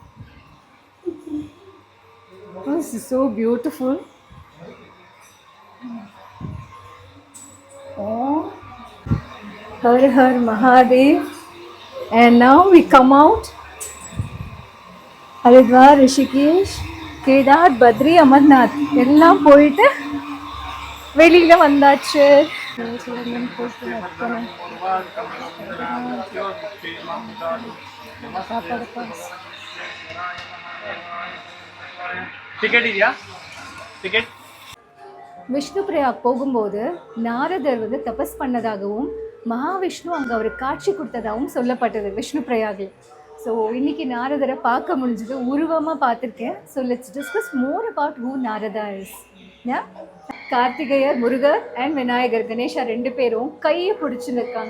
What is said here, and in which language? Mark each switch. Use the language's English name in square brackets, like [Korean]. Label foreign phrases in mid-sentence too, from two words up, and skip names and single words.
[English] This is so beautiful. [Hindi] Oh, हर हर महादेव. [English] And now we come out. Haridwar, Rishikesh, Kedar, Badri, Amarnath. [Tamil] எல்லாம் போயிட்டு வெளியில வந்தாச்சு. [Kannada] टिकट ಇದೆಯಾ? टिकट. [Tamil] விஷ்ணு பிரயாக் போகும்போது நாரதர் வந்து தபஸ் பண்ணதாகவும் மகாவிஷ்ணு அங்கே அவருக்கு காட்சி கொடுத்ததாகவும் சொல்லப்பட்டது விஷ்ணு பிரயாகில். ஸோ இன்னைக்கு நாரதரை பார்க்க முடிஞ்சது, உருவமாக பார்த்துருக்கேன். [English] So let's discuss more about who Narada is. [Tamil] கார்த்திகேயர், முருகர் அண்ட் விநாயகர், கணேஷா 2 பேரும் கையை பிடிச்சுன்னு இருக்காங்க.